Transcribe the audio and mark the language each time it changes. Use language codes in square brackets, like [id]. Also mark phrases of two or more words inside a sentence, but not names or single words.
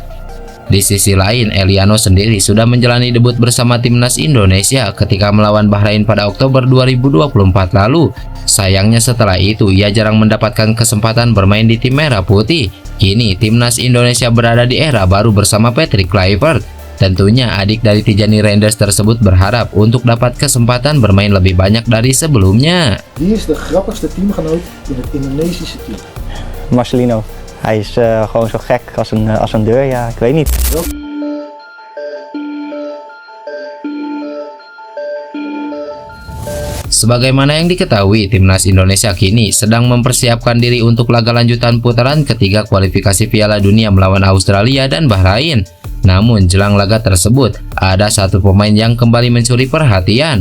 [id] Di sisi lain, Eliano sendiri sudah menjalani debut bersama timnas Indonesia ketika melawan Bahrain pada Oktober 2024 lalu. Sayangnya setelah itu ia jarang mendapatkan kesempatan bermain di tim merah putih. Kini timnas Indonesia berada di era baru bersama Patrick Kluivert. Tentunya adik dari Tijani Reinders tersebut berharap untuk dapat kesempatan bermain lebih banyak dari sebelumnya. [nl] Wie is de grappigste teamgenoot in het Indonesische team? Marcelino. Hij is gewoon zo gek als een deur, ja, ik weet niet. [id] Sebagaimana yang diketahui, timnas Indonesia kini sedang mempersiapkan diri untuk laga lanjutan putaran ketiga kualifikasi Piala Dunia melawan Australia dan Bahrain. Namun jelang laga tersebut, ada satu pemain yang kembali mencuri perhatian.